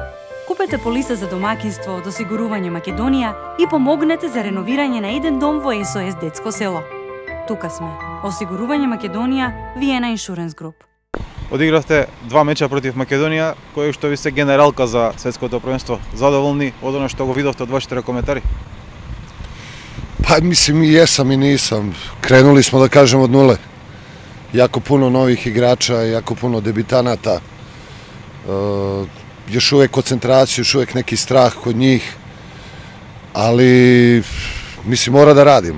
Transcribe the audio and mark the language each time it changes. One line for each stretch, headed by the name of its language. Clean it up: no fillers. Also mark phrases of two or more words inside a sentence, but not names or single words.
Macedonian: Купете полиса за домакинство од Осигурување Македонија и помогнете за реновирање на еден дом во СОС Детско село. Тука сме. Осигурување Македонија, Виена Иншуренс Груп. Одигравте 2 меча против Македонија, кој што ви се генералка за светското првенство. Задоволни од оно што го видовте од вашите коментари?
Serbian: Pa mislim i jesam i nisam. Krenuli smo da kažem od nule. Jako puno novih igrača, jako puno debitanata. Još uvek koncentraciju, još uvek neki strah kod njih. Ali mislim mora da radimo.